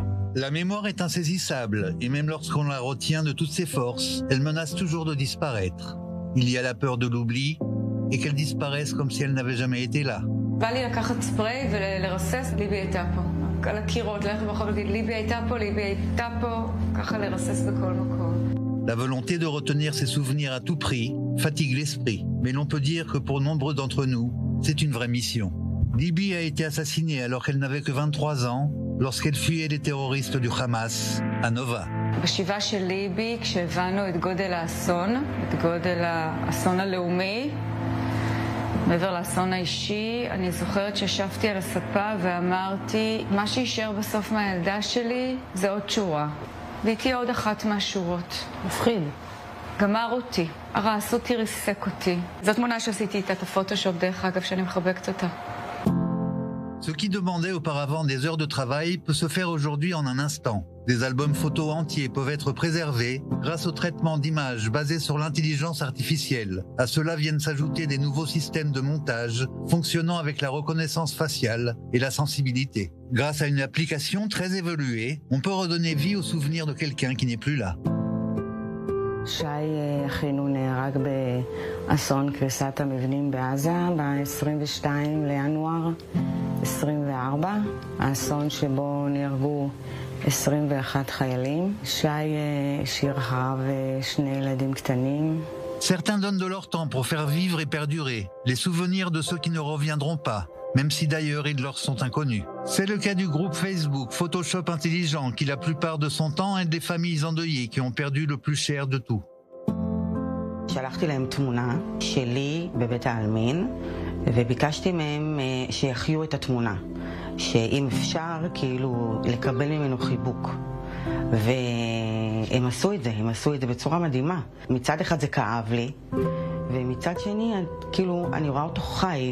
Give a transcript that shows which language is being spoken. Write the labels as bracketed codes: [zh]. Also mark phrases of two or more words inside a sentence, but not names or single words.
[fr] La mémoire est insaisissable, et même lorsqu'on la retient de toutes ses forces, elle menace toujours de disparaître. Il y a la peur de l'oubli, et qu'elle disparaisse comme si elle n'avait jamais été là. [he] בא לי לקחת ספרי ולרסס, ליבי הייתה פה. על הקירות, ללכת ברחוב ולהגיד, ליבי הייתה פה, ליבי הייתה פה, ככה לרסס בכל מקום. [fr] La volonté de retenir ses souvenirs à tout prix fatigue l'esprit, mais l'on peut dire que pour nombreux d'entre nous, c'est une vraie mission. Libby a été assassinée alors qu'elle n'avait que 23 ans, lorsqu'elle fuyait les terroristes du Hamas à Nova. [he] בשבעה של ליבי, כשהבנו את גודל האסון, את גודל האסון הלאומי, מעבר לאסון האישי, אני זוכרת שישבתי על הספה ואמרתי, מה שישאר בסוף מהילדה שלי זה עוד שורה. והייתי עוד אחת מהשורות. מפחיד. גמר אותי, הרס אותי, ריסק אותי. זאת תמונה שעשיתי איתה את הפוטושופ, דרך אגב, שאני מחבקת אותה. [fr] Ce qui demandait auparavant des heures de travail peut se faire aujourd'hui en un instant. Des albums photos entiers peuvent être préservés grâce au traitement d'images basé sur l'intelligence artificielle. À cela viennent s'ajouter des nouveaux systèmes de montage fonctionnant avec la reconnaissance faciale et la sensibilité. Grâce à une application très évoluée, on peut redonner vie au souvenir de quelqu'un qui n'est plus là. [he] שי אחינו נהרג באסון קריסת המבנים בעזה ב-22 לינואר 24, האסון שבו נהרגו 21 חיילים. שי השאיר אחריו שני ילדים קטנים. [fr] Certains donnent de leur temps pour faire vivre et perdurer les souvenirs de ceux qui ne reviendront pas, même si d'ailleurs ils leur sont inconnus. C'est le cas du groupe Facebook Photoshop Intelligent qui la plupart de son temps aide les familles endeuillées qui ont perdu le plus cher de tout. [he] שלחתי להם תמונה שלי בבית העלמין וביקשתי מהם שיחיו את התמונה, שאם אפשר כאילו לקבל ממנו חיבוק. והם עשו את זה, הם עשו את זה בצורה מדהימה. מצד אחד זה כאב לי, ומצד שני, כאילו, אני רואה אותו חי.